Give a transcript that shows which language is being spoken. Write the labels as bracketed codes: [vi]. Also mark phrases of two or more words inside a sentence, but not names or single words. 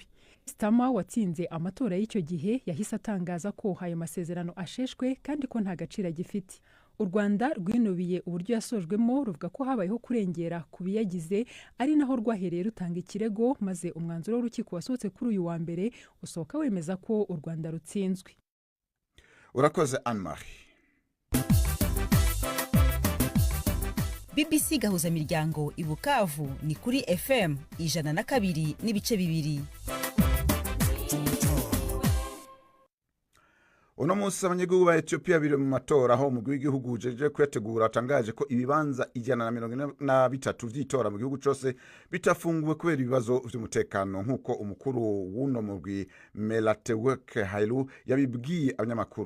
[rw] Starmer watsinze amatora y'icyo gihe yahise atangaza ko ayo masezerano asheshwe kandi ko nta gaciro gifite. U Rwanda rwinubiye uburyo yasojwemo ruvuga ko habayeho kurengera ku biyagize ari naho rwahereye rutanga ikirego maze umwanzuro w'urukiko wasohotse kuri uyu wa mbere usohoka wemeza ko u Rwanda rutsinzwe. Urakoze Anne-Marie. BBC gahuza miryango i Bukavu ni kuri FM 102.2. [rn] Uno munsi abanyagihugu ba Ethiopia biri mu matora aho umugwi w'igihugu ujeje kwitegura atangaje ko ibibanza 143 vy'itora mu gihugu cyose bitafunguwe kubera ibibazo vy'umutekano nk'uko umukuru w'uno mugwi Melateweke Hailu yabibwiye abanyamakuru.